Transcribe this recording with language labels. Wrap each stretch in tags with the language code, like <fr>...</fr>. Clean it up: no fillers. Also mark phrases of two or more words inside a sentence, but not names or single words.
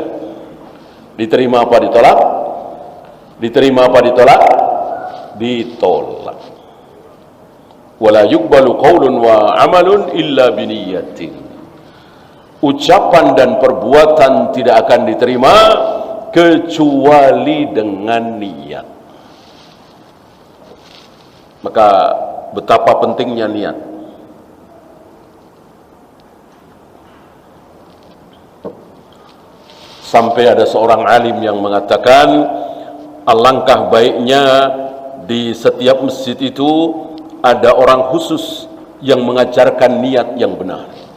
<id>Diterima apa ditolak? Diterima apa ditolak? Ditolak.</id> <ar>ولا يقبل قول وعمل إلا بنية.</ar> <id>Ucapan dan perbuatan tidak akan diterima kecuali dengan niat. Maka betapa pentingnya niat. Sampai ada seorang alim yang mengatakan, alangkah baiknya di setiap masjid itu ada orang khusus yang mengajarkan niat yang benar.</id>